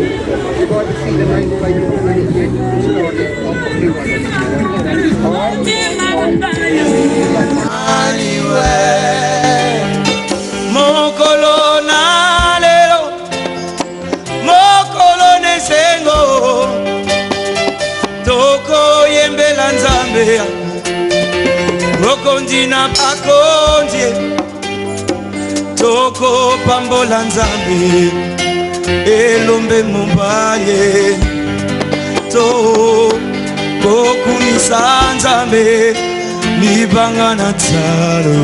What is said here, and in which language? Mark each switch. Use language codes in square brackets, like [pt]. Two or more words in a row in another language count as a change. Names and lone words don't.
[en] If I see the name plate already yet, I'll put new one in. [ln] Emmanuel, mokolo na lelo, mokolo nesengo, toko yembela Nzambe, mokondi na bakondi, toko pambola Nzambe, elombe mumbaye, to kokumisa Nzambe, libanga na tsalo.